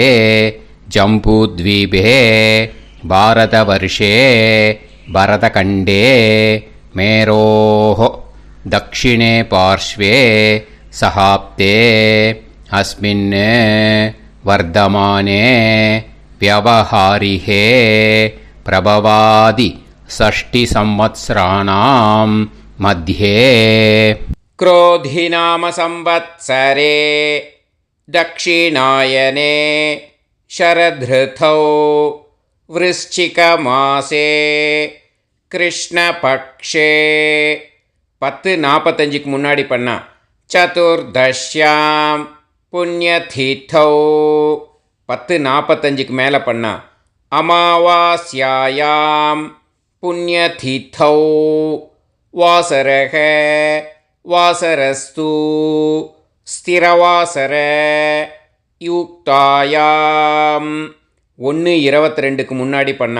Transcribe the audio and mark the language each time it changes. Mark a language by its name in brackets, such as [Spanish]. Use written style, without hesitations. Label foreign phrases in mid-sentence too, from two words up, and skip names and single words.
[Sanskrit] जम्बूद्वीपे भारतवर्षे भरतखण्डे मेरोः दक्षिणे पार्श्वे सहाब्दे अस्मिन् वर्तमाने व्यवहारिहे प्रभवादि षष्टि संवत्सराणां मध्ये. क्रोधि नाम संवत्सरे दक्षिणायने शरदृतौ वृश्चिकमासे कृष्णपक्षे 10:45 [Tamil] முன்னாடி பண்ணா. [Sanskrit] चतुर्दश्यां पुण्यतिथौ 10:45 [Tamil] மேலே பண்ணா. [Sanskrit] अमावास्यायां पुण्यतिथौ वासरक वासरस्तु स्थिरवासर युक्तायां 1:22 [Tamil] முன்னாடி பண்ணா.